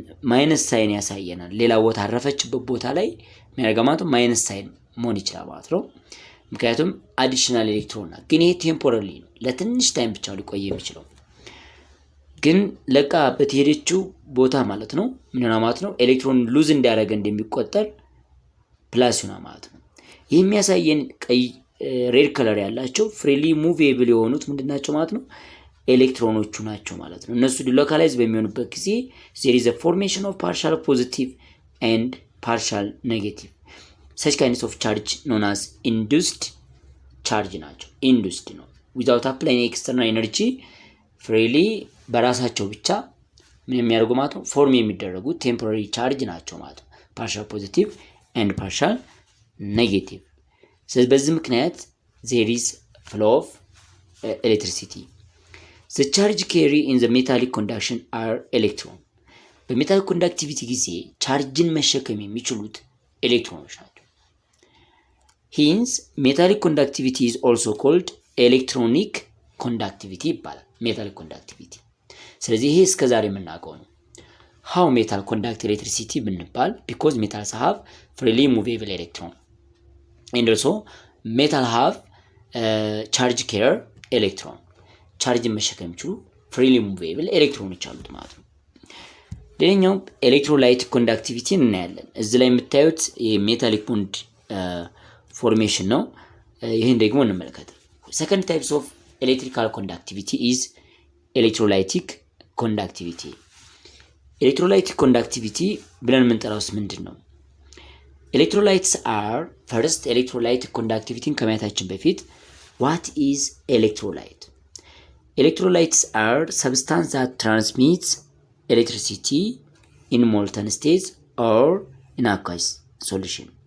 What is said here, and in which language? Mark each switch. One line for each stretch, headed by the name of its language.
Amharic: ማይነስ ሳይን ያሳየናል። ሌላ ቦታ አረፈችበት ቦታ ላይ የሚያደርገው ማይነስ ሳይን መሆን ይችላል ማለት ነው። ምክንያቱም አዲሽናል ኤሌክትሮን ነው። ግን ይሄ ቴምፖራሪ ነው፣ ለትንሽ ታይም ብቻ ሊቆይ የሚችለው። ግን ለቃ በተሄደችው ቦታ ማለት ነው ምን ሆነ ማለት ነው ኤሌክትሮን ሉዝ እንዲያደርግ እንደሚቆጠር ፕላስ ሆነ ማለት ነው። ይሄ የሚያሳየን ቀይ ሬድ ከለር ያላቸው ፍሪሊ ሙቬብል የሆኑት ምንድናቸው ማለት ነው? ኤሌክትሮኖቹ ናቸው ማለት ነው። እነሱ ዲሎካላይዝ በሚሆኑበት ጊዜ
English: there is a formation of partial positive and partial negative. such kinds of charge known as induced charge ናቸው። induced ነው without applying external energy freely
Amharic: በራሳቸው ብቻ ምን የሚያደርጉ ማለት ነው ፎርም የሚደረጉ ቴምፖራሪ ቻርጅ ናቸው ማለት ነው።
English: partial positive and partial negative።
Amharic: ስለዚህ በዚህ ምክንያት
English: there is flow of electricity. the charge carry in the metallic conduction are electron.
Amharic: በሜታሊክ ኮንዳክቲቪቲ ጊዜ ቻርጅን መሸከም የሚችሉት ኤሌክትሮኖች ናቸው።
English: hence metallic conductivity is also called electronic conductivity ይባላል metallic conductivity።
Amharic: ስለዚህ ይሄ እስከዛሬ የምናውቀው ነው።
English: how metal conduct electricity
Amharic: ብንባል
English: because metals have freely movable electron and also metal have charge carrier electron.
Amharic: ቻርጅን መሸከም የሚችሉ ፍሪሊ ሙቬብል ኤሌክትሮኖች አሉት ማለት ነው። ሌላኛው ኤሌክትሮላይቲክ ኮንዳክቲቪቲ እናያለን። እዚህ ላይ የምታዩት የሜታሊክ ቦንድ ፎርሜሽን ነው። ይሄን ደግሞ እንመለከት።
English: second types of electrical conductivity is electrolytic conductivity.
Amharic: electrolytic conductivity ብለን የምንጠራውስ ምንድነው?
English: electrolytes are first electrolytic conductivity
Amharic: ከማየታችን በፊት
English: what is electrolyte? electrolytes are substance that transmits electricity in molten states or in aqueous solution.